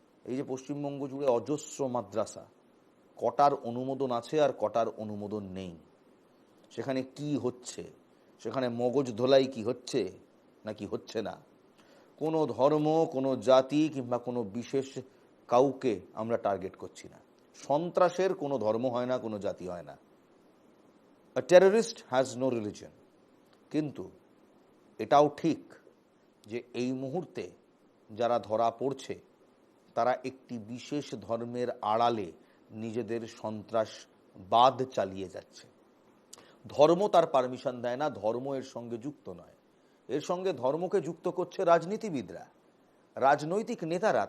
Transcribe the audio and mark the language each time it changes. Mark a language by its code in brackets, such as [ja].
[bn] এই যে পশ্চিমবঙ্গ জুড়ে অজস্র মাদ্রাসা, কটার অনুমোদন আছে আর কটার অনুমোদন নেই? সেখানে কি হচ্ছে? সেখানে মগজ ধোলাই কি হচ্ছে নাকি হচ্ছে না? কোনো ধর্ম, কোনো জাতি কিংবা কোনো বিশেষ কাউকে আমরা টার্গেট করছি না। সন্ত্রাসের কোনো ধর্ম হয় না, কোনো জাতি হয় না। [en] A terrorist has no religion. [bn] কিন্তু এটাও ঠিক যে এই মুহূর্তে যারা ধরা পড়ছে তারা একটি বিশেষ ধর্মের আড়ালে নিজেদের সন্ত্রাসবাদ চালিয়ে যাচ্ছে। ধর্ম তার পারমিশন দেয় না, ধর্ম এর সঙ্গে যুক্ত নয়। এর সঙ্গে ধর্মকে যুক্ত করছে রাজনীতিবিদরা, রাজনৈতিক নেতারা।